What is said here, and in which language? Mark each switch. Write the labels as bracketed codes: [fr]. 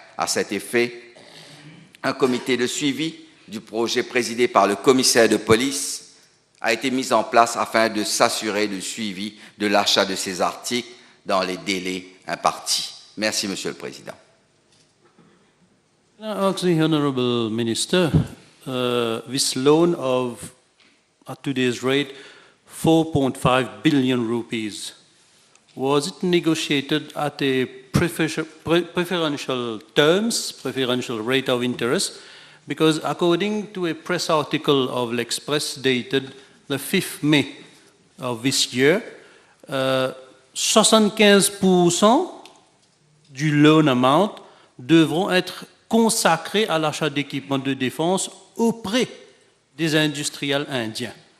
[fr] À cet effet, un comité de suivi du projet présidé par le commissaire de police a été mis en place afin de s'assurer du suivi de l'achat de ces articles dans les délais impartis. Merci, Monsieur le Président. [en] I ask the Honourable Minister, this loan of, at today's rate, 4.5 billion rupees. Was it negotiated at a preferential terms, preferential rate of interest? Because according to a press article of l'Express dated the 5th May of this year, 75% du loan amount [fr] devront être consacrés à l'achat d'équipements de défense auprès des industriels indiens.